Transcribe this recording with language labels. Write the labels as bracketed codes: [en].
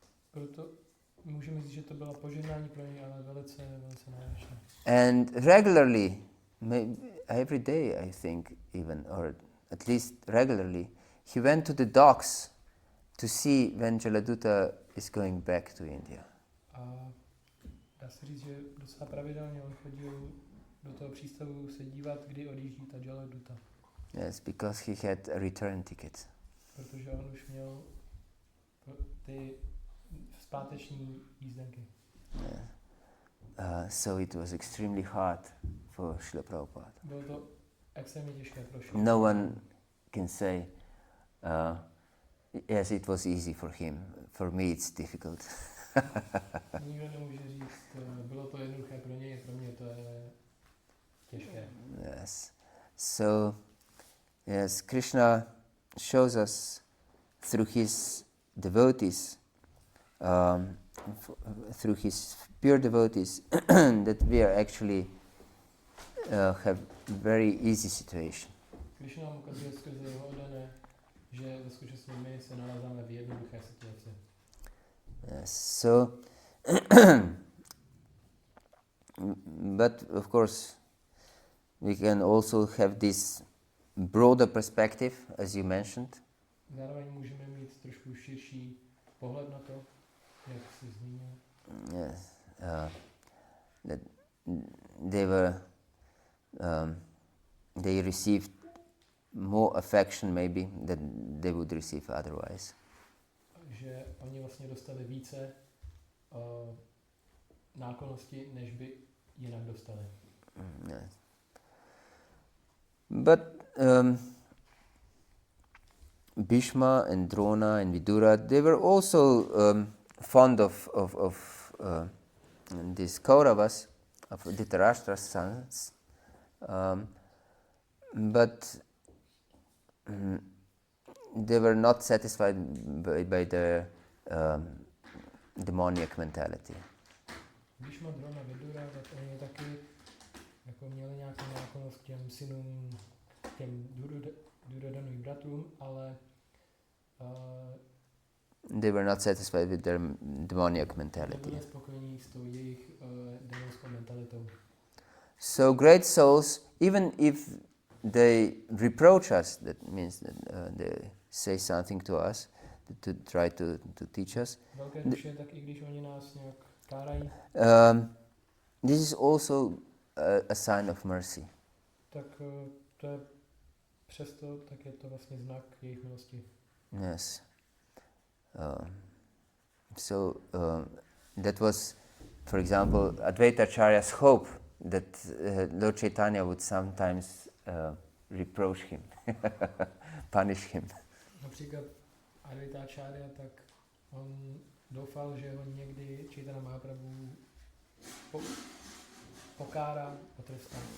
[cs] Proto můžeme říct, že to byla požehnání pro něj, ale velice náročné. [en] And regularly, every day I think even, or at least regularly, he went to the docks to see when Jaladuta is going back to India. [cs] A dá se říct, že docela pravidelně on chodil do toho přístavu se dívat, kdy odjíždí ta Jaladuta. [en] Yes, because he had a return ticket. [cs] Protože on už měl ty zpáteční jízdenky. [en] Yeah. So it was extremely hard for Srila Prabhupada. [cs] Bylo to extrémně těžké pro Šrilu. [en] No one can say, yes, it was easy for him. For me it's difficult. [cs] Nikdo nemůže říct, bylo to jednoduché pro něj, pro mě to je těžké. [en] Yes. So, yes, Krishna shows us through his devotees, through his pure devotees, that we are actually have very easy situation. [cs] Krišna nám ukazuje skrze jeho oddané, že ve skutečnosti my se nalézáme v jednoduché situaci. [en] Yes. So, but of course, we can also have this broader perspective, as you mentioned. [cs] Zároveň můžeme mít trošku širší pohled na to, jak jsi zmínil. [en] Yes, that they were, they received more affection maybe than they would receive otherwise. [cs] Že oni vlastně dostali více náklonnosti, než by jinak dostali. [en] Yes. But Bhishma and Drona and Vidura, they were also fond of these Kauravas, of Dhritarashtra's sons, but they were not satisfied by their demoniac mentality. [cs] Bhishma, Drona, Vidura, tak oni taky jako měli nějakou náklonost k těm synům, těm Duryodhanovým bratrům, ale [en] they were not satisfied with their demoniac mentality. [cs] nebyli spokojení s tou jejich démonskou mentalitou. [en] So great souls, even if they reproach us, that means that they say something to us to try to teach us. [cs] Velké duše, tak i když oni nás nějak kárají, [en] This is also a sign of mercy. [cs] tak to je přesto, tak je to vlastně znak jejich milosti. [en] Yes. So that was, for example, Advaitacharya's hope that Lord Chaitanya would sometimes reproach him, punish him. [cs] Například Advaitacharya, tak on doufal, že ho někdy Chaitanya Mahaprabhu pokárá, potrestá.